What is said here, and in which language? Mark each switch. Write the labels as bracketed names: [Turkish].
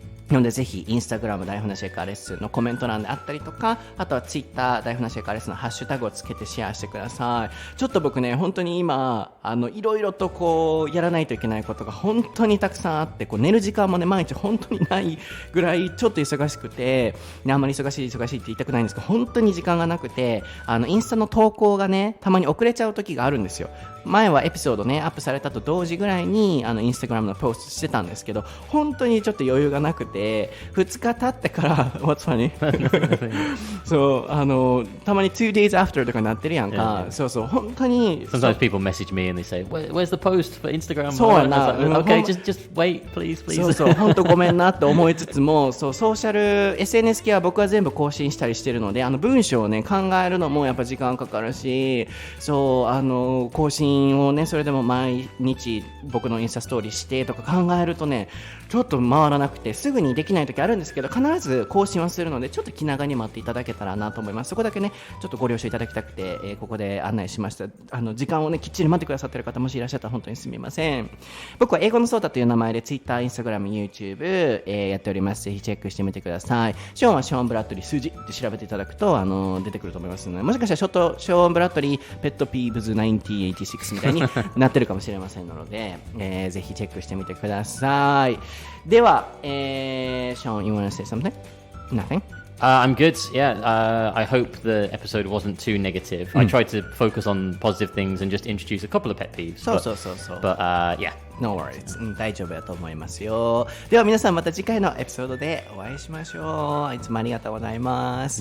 [Japanese] なのでぜひインスタグラム台本なし英会話レッスンのコメント欄であったりとか、あとはツイッター台本なし英会話レッスンのハッシュタグをつけてシェアしてください。ちょっと僕ね本当に今いろいろとこうやらないといけないことが本当にたくさんあって、こう寝る時間もね毎日本当にないぐらいちょっと忙しくて、ね、あんまり忙しいって言いたくないんですけど、本当に時間がなくて、インスタの投稿がねたまに遅れちゃう時があるんですよ。前はエピソードねアップされたと同時ぐらいにインスタグラムのポストしてたんですけど、本当にちょっと余裕がなくて、2日経ってから [English] What's funny? [Japanese] そうたまに [English] 2 days after [Japanese] とかなってるやんか。そうそう、本当に [English] Sometimes people message me and they say, "Where's the post for Instagram?" [Japanese] そうやな。 [English] Okay, just wait, please. [Japanese] そう本当ごめんなって思いつつも、そうソーシャル SNS 系は僕は全部更新したりしてるので、文章をね考えるのもやっぱ時間かかるし、そう更新をねそれでも毎日僕のインスタストーリーしてとか考えるとねちょっと回らなくてすぐにできない時あるんですけど、必ず更新はするのでちょっと気長に待っていただけたらなと思います。そこだけねちょっとご了承いただきたくて、ここで案内しました。時間をねきっちり待ってくださっている方もしいらっしゃったら本当にすみません。僕は英語のソータという名前で Twitter、Instagram、YouTube、やっております。ぜひチェックしてみてください。ショーンはショーン・ブラッドリー数字で調べていただくと出てくると思いますので、もしかしたらショーン・ブラッドリーペットピーブズ1986みたいになってるかもしれませんので、ぜひチェックしてみてください。 [English] では、Sean, you want to say something? Nothing? I'm good. Yeah. I hope the episode wasn't too negative. I tried to focus on positive things and just introduce a couple of pet peeves. [Japanese] そう。 [English] But yeah. No worries. [Japanese] 大丈夫だと思いますよ。では皆さんまた次回のエピソードでお会いしましょう。いつもありがとうございます。